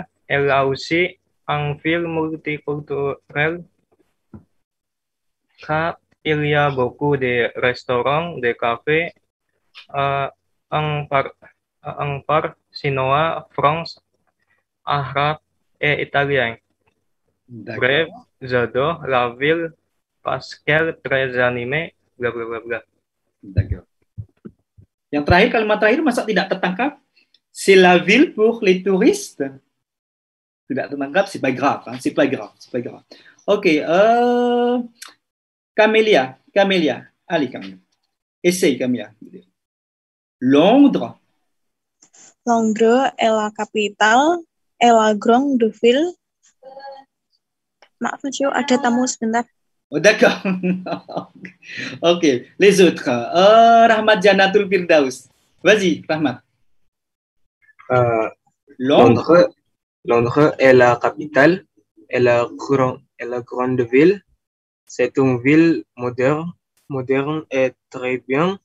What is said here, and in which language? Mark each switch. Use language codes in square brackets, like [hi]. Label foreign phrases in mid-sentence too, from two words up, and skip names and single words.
[fr] Elle a aussi une ville multiculturelle car il y a beaucoup de restaurants, de cafés, un parc chinois, France, arabe et italien. Bref, D'accord. j'adore la ville parce qu'elle est très animée, bla bla bla bla. D'accord. [id] Yang terakhir, kalimat terakhir masa tidak tertangkap? [fr] C'est la ville pour les touristes. [id] Tidak tertangkap, [fr] c'est pas grave. Hein? C'est pas grave. Ok. Camélia. Allez, Camélia. Essaye, Camélia. Londres. Londres est la capitale et la grande ville. [id] Maaf, monsieur, ada tamu sebentar. [fr] Oh, d'accord. Ok. Les autres. Rahmat Janatul Firdaus. Vas-y, Rahmat. Londres est la capitale et la grande ville. C'est une ville moderne et très bien.